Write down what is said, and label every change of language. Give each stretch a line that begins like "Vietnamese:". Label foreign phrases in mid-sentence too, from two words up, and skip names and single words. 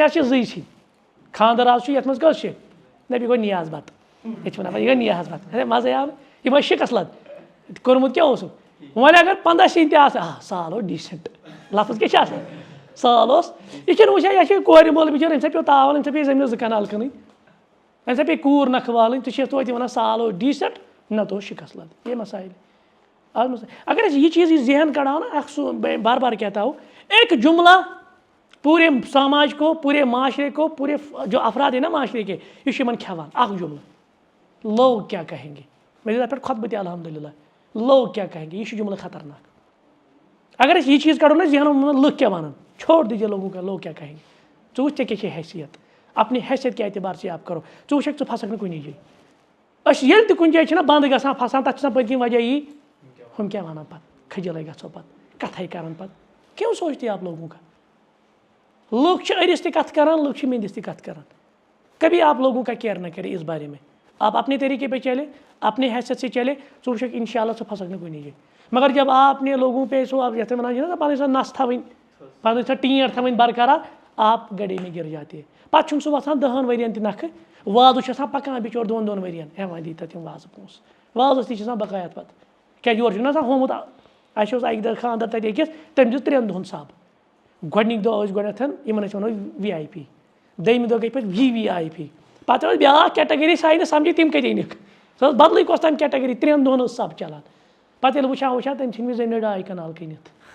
Kashmiri: حظ چھِ 2 سِنۍ خاندَر آز چھُ یَتھ منٛز کٔژ چھِ دَپہِ یہِ گوٚو نِیاز بَتہٕ ییٚتہِ چھِ وَنان یہِ گوٚو نِیاز بَتہٕ مَزَے آو نہٕ یہِ ما شِکَس لَد کوٚرمُت کیٛاہ اوسُکھ وۄنۍ اگر 15 سِنۍ تہِ آسان سال اوس ڈیٖسٮ۪نٛٹ لفظ کیٛاہ چھِ آسان سال اوس یہِ چھِنہٕ وٕچھان یہِ چھِ کورِ مول بِچور أمۍ سا پیوٚو تاوَل أمۍ سا پیٚیہِ زٔمیٖنَس 2 کَنال کٕنٕنۍ أمۍ سا پیٚیہِ کوٗر نَکھٕ والٕنۍ تہِ چھِ توتہِ وَنان سال اوس ڈیٖسٮ۪نٛٹ نَتہٕ اوس شِکَس لَد یہ مسائل اگر أسۍ یہِ چیٖز یہِ ذہن کَڑاو نا اکھ سُہ بار بار
Urdu: کہتا ہوں ایک جملہ پوٗرے سماج کو پوٗرے معاشرے کو پوٗرے جو افراد ہے نا معاشرے کے
Kashmiri: یہِ چھُ یِمن کھٮ۪وان اکھ جملہ
Urdu: لوگ کیا کہیں گے
Kashmiri: مےٚ دِژ اَتھ پٮ۪ٹھ خۄطبہٕ تہِ الحمدُاللہ
Urdu: لوگ کیا کہیں گے
Kashmiri: یہِ چھُ جملہٕ خطرناک اگر أسۍ یہِ چیٖز کَڑو نا ذہنَس منٛز لُکھ کیٛاہ وَنان
Urdu: چھوڑ دیجیے لوگوں کا لوگ کیا کہیں گے
Kashmiri: ژٕ وٕچھ ژےٚ کیٛاہ چھے حیثیت
Urdu: اپنی حیثیت کے اعتبار سے آپ کرو
Kashmiri: ژٕ وٕچھکھ ژٕ پھسکھ نہٕ کُنی جایہِ أسۍ ییٚلہِ تہِ کُنہِ جایہِ چھِنہ بنٛد گژھان پھسان تَتھ چھِ آسان پٔتۍ کِنۍ وجہ یی ہُم کیٛاہ وَنان پَتہٕ کھٔجلَے گژھو پَتہٕ کَتھَے کَران پَتہٕ
Urdu: کیوں سوچتے آپ لوگوں کا
Kashmiri: لوگ چھِ أرِس تہِ کَتھ کَران لوگ چھِ میٚنٛدِس تہِ کَتھ کَران
Urdu: کبھی آپ لوگوں کا کیئر نہ کرے اس بارے میں آپ اپنے طریقے پہ چلے اپنے حیثیت سے چلے
Kashmiri: ژٕ وٕچھکھ اِنشاء اللہ ژٕ پھسکھ نہٕ کُنی جایہِ
Urdu: مگر جب آپ نے لوگوں پہ سو آپ
Kashmiri: یَتھ وَنان چھِ نا پَنٕنۍ سۄ نَس تھاوٕنۍ پَنٕنۍ سۄ ٹینٛٹ تھاوٕنۍ برقرار
Urdu: آپ گڑے میں گر جاتے ہیں
Kashmiri: پَتہٕ چھُنہٕ سُہ وۄتھان 10 ؤرۍیَن تہِ نَکھٕ وازٕ چھُ آسان پَکان بِچور 2 ؤرۍیَن وۄنۍ دی تَتھ یِم وازٕ پونٛسہٕ وازَس تہِ چھِ آسان بقایت پَتہٕ کیٛازِ یورٕ چھُنہ آسان ہومُت اَسہِ اوس اَکہِ دۄہ خاندَر تَتہِ أکِس تٔمۍ دِژ 3 دۄہَن سَب گۄڈنِکۍ دۄہ ٲسۍ گۄڈنٮ۪تھ یِمن أسۍ وَنو VIP دوٚیمہِ دۄہ گٔے پَتہٕ VVIP پَتہٕ ٲس بیٛاکھ کیٹَگٔری سۄ آیہِ نہٕ سَمجھی تِم کَتہِ أنِکھ سۄ ٲس بدلٕے کۄس تام کیٹَگٔری 3 دۄہَن ٲس سَب چَلان پَتہٕ ییٚلہِ وٕچھان تٔمۍ ژھٕنۍ مےٚ زٔمیٖن 2 کَنال کٕنِتھ